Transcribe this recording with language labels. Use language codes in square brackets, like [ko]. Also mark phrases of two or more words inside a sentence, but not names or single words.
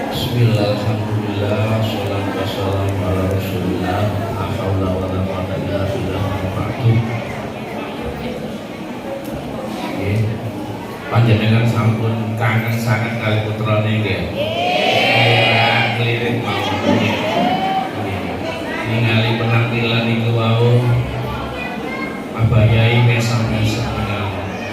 [ar] بسم الله، الحمد لله، الصلاة والسلام على رسول الله، لا حول ولا قوة إلا بالله. [jv] Panjenengan sampun kangen [id] sangat kali [jv] putrane nggih. Klirik mawon. Ningali penampilan niku wau abayai mesam-mesam ngalih.